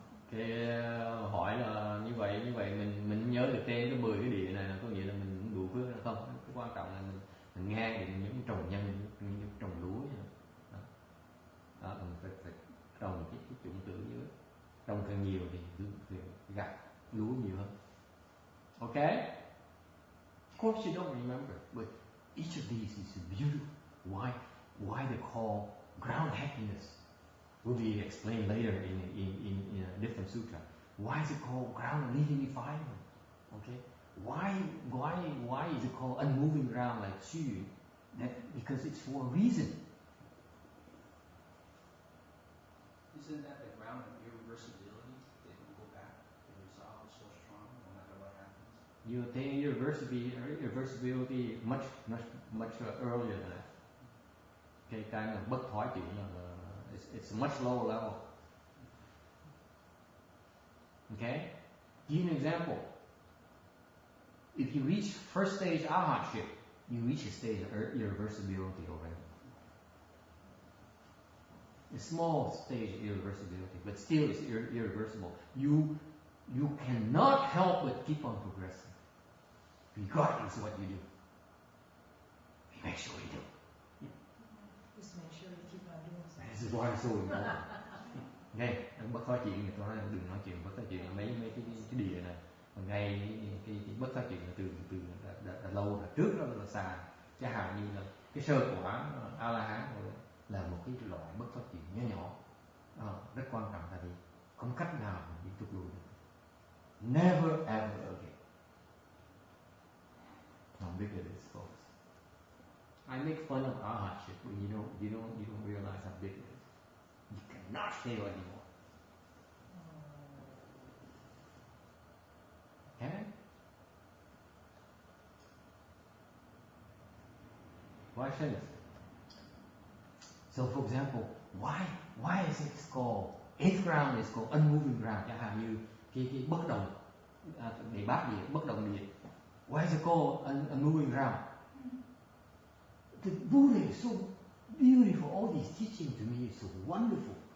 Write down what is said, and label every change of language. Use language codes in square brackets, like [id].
[vi] Cái hỏi là như vậy mình nhớ được tên cái 10 cái địa này là có nghĩa là mình đủ phước hay không? Cái quan trọng là mình nghe thì những trồng nhân, những trồng lúa vậy đó, mình phải trồng cái chủng tử dưới, trồng càng nhiều thì gặt lúa nhiều hơn. [en] Okay? Of course you don't remember, but each of these is beautiful. Why they call ground happiness will be explained later in a different sutra. Why is it called ground of leaving defilement? Okay? Why is it called unmoving ground like Xu? Because it's for a reason. Isn't that the ground of irreversibility? That you go back, the resolve is so strong no matter what happens? You attain irreversibility much earlier than that. [vi] cái mà bất thoái chuyển là [en] it's a much lower level. Okay? Give an example. If you reach first stage arhatship, you reach a stage of irreversibility already. A small stage of irreversibility, but still it's irreversible. You cannot help but keep on progressing, regardless of what you do. You make sure you do. Just make sure you keep on doing something. This is why it's so important. [vi] Nghe, bất thoái chuyện người tôi nói đừng nói chuyện bất thoái chuyện là mấy cái địa này. Còn ngay cái bất thoái chuyện là từ đã lâu rồi, trước đó là xa. Chẳng hạn như là cái sơ quả A-la-hán là một cái loại bất thoát chuyện nhỏ rất quan trọng, tại vì không cách nào mà bị tụt lùi được. [en] Never ever again. How big it is, folks. I make fun of arhatship, but you don't realize how big it is. You cannot fail anymore. Okay? Questions? So, for example, why is it called eighth ground? Is called unmoving ground. [vi] Chẳng hạn như cái bất động địa bát địa, bất động địa. [en] Why is it called unmoving ground? The Buddha is so beautiful. All these teaching to me is so wonderful.